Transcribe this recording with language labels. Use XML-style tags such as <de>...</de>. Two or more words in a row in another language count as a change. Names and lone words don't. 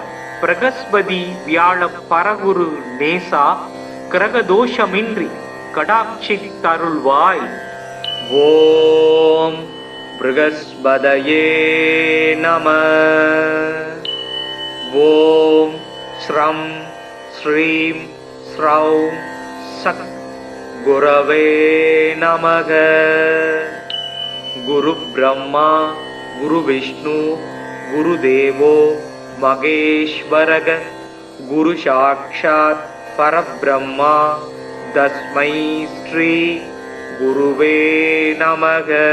<ta>பிரகஸ்பதி வியாழ பரகுரு நேசா கிரகதோஷமின்றி கடாட்சித் தருள்வாய்.</ta> <sa>ॐ बृहस्पतये नमः. ॐ स्रां स्रीं स्रौं सः गुरवे नमः. ब्रह्मा गुरु विष्णु गुरुदेवो महेश्वरः गुरु साक्षात् परब्रह्मा तस्मै श्री गुरुवे नमः।</sa>